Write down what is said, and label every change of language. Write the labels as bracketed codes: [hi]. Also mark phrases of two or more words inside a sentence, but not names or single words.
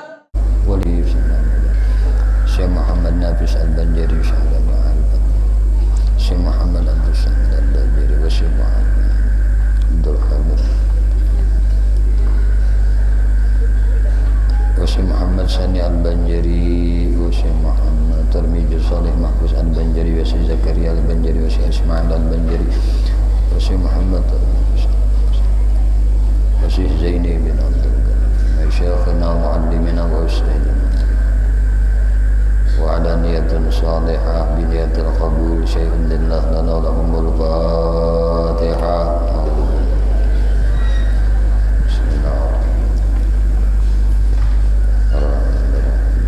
[id] Wali Syekh Muhammad Nafis Al-Banjari Syahda Ma'arifat Syekh Muhammad Abdul Samad Al-Banjari wa Syekh Muhammad Abdul Hamid wa Syekh Muhammad Sani Al-Banjari wa Syekh Muhammad Tarmiju Salih Mahfuz Al-Banjari wa Syekh Zakaria Al-Banjari wa Syekh Ismail Al-Banjari wa Syekh Muhammad wa Syekh Zaini bin Abdul Ghani wa [ar] شيخنا معلمنا وأستاذنا وعلى نية صالحة بنية القبول شيء لله لنا لهم الفاتحة بسم الله الرحمن الرحيم